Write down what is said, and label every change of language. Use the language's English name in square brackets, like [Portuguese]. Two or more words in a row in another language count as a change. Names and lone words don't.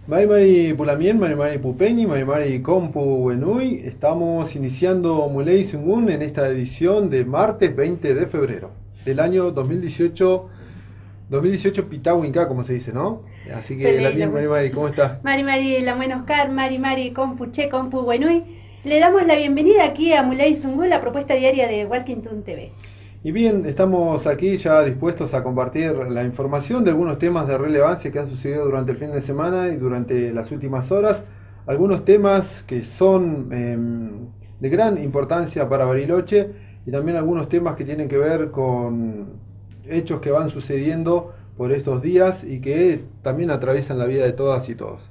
[Mapuche] Mari Pulamien, Mari Mari Pupeñi, Mari Mari Compu Wenui. [Spanish] Estamos iniciando Muley Sungun en esta edición de martes 20 de febrero del año 2018. 2018 Pitawinka, como se dice, ¿no? Así que la bien, [Mapuche] Mari Mari, [Spanish] ¿cómo está? [Mapuche] Mari Mari Lamuen Oscar, Mari Mari Compu Che, Compu Wenui. [Spanish] Le damos la bienvenida aquí a Muley Sungun, la propuesta diaria de Walkington TV. Y bien, estamos aquí ya dispuestos a compartir la información de algunos temas de relevancia que han sucedido durante el fin de semana y durante las últimas horas. Algunos temas que son de gran importancia para Bariloche y también algunos temas que tienen que ver con hechos que van sucediendo por estos días y que también atraviesan la vida de todas y todos.